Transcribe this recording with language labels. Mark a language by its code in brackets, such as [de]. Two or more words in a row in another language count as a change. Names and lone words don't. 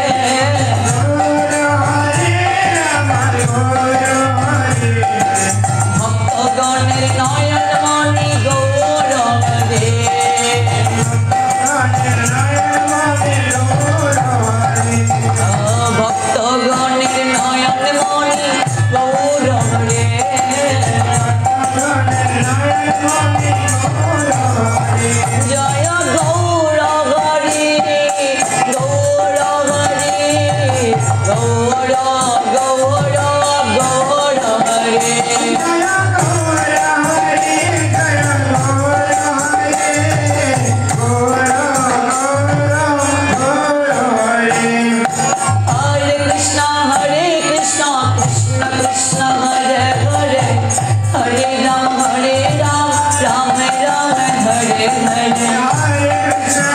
[bn] ভক্তগণের নয়ন মণি গৌর হরে ভক্তগণের নয়ন মণি গৌর হরে জয় গৌর হরে গৌর হরে গৌর গৌর গৌর হরে [sa] Hare Krishna Krishna Krishna Hare Hare Hare Ram Ram Hare Hare